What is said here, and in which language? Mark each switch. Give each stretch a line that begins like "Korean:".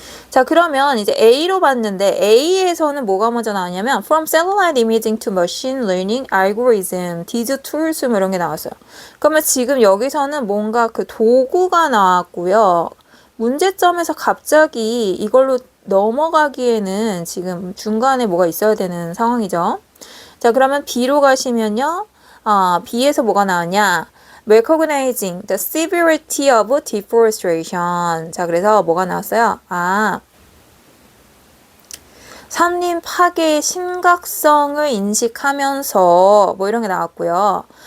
Korean: 자, 그러면 이제 A로 봤는데 A에서는 뭐가 먼저 나왔냐면
English: From satellite imaging to machine learning algorithm, these tools
Korean: 뭐 이런 게 나왔어요. 그러면 지금 여기서는 뭔가 그 도구가 나왔고요. 문제점에서 갑자기 이걸로 넘어가기에는 지금 중간에 뭐가 있어야 되는 상황이죠. 자, 그러면 B로 가시면요. B에서 뭐가 나왔냐?
English: Recognizing the severity of deforestation.
Korean: 자, 그래서 뭐가 나왔어요? 산림 파괴의 심각성을 인식하면서 뭐 이런 게 나왔고요.